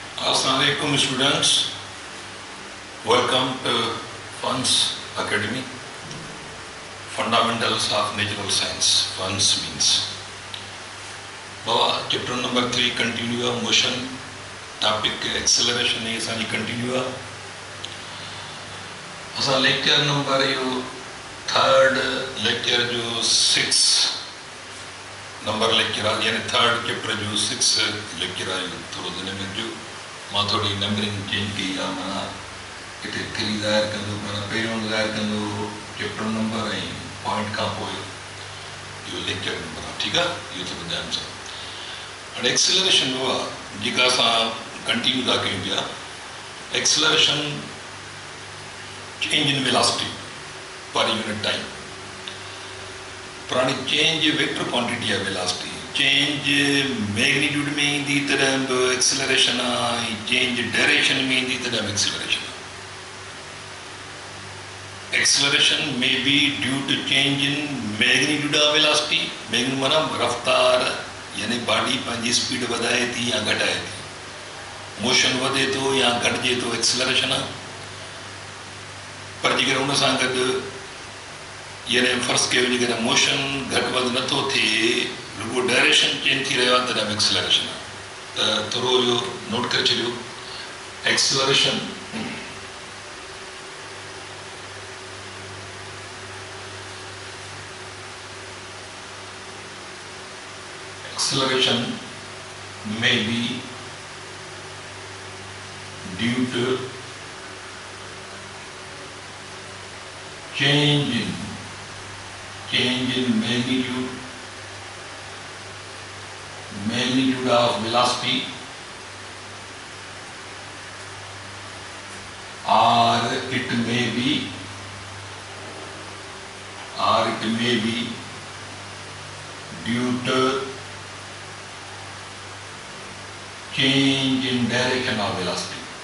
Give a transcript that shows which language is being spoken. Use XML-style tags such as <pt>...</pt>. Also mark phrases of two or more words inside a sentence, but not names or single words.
<en>Assalamualaikum students, welcome to FUNS Academy, Fundamentals of Natural Science. FUNS means Baba, chapter number 3 continue motion, topic acceleration is continue.</en> <sd>असा</sd> <en>lecture number</en> <sd>यो</sd> <en>third lecture</en> <sd>जो 6 नंबर lecture आ यानी third chapter जो 6 lecture आयो थोड़ा दिन में जो मां थोड़ी</sd> <en>numbering change</en> <sd>की या माना इते 3 ज़ाहिर कंदो माना पहिरियों ज़ाहिर कंदो</sd> <en>chapter number</en> <sd>ऐं पॉइंट खां पोइ इहो लेक्चर नंबर आहे ठीकु आहे इहो त ॿुधाइण सां हाणे एक्सेलरेशन उहो आहे जेका असां कंटिन्यू था कयूं पिया</sd> <en>acceleration change in velocity per unit time</en> <sd>पुरानी चेंज</sd> <en>vector quantity</en> <sd>आहे</sd> <en>velocity change magnitude</en> <sd>में ईंदी तॾहिं बि एक्सेलरेशन आहे</sd> <en>change direction</en> <sd>में ईंदी तॾहिं बि एक्सेलरेशन आहे एक्सेलरेशन में बी</sd> <en>due to change in magnitude of velocity magnitude</en> <sd>माना रफ्तार यानी बॉडी पंहिंजी स्पीड वधाए थी या घटाए थी मोशन वधे थो या घटिजे थो एक्सेलरेशन आहे पर जेकर उन सां गॾु यानी फर्ज़ कयो जेकॾहिं मोशन घटि वधि नथो थिए रुगो</sd> <en>direction change</en> <sd>थी रहियो आहे तॾहिं बि एक्सेलरेशन आहे त थोरो इहो नोट करे छॾियो</sd> <en>acceleration acceleration may be due to change in magnitude of velocity or it may be due to change in direction of velocity.</en>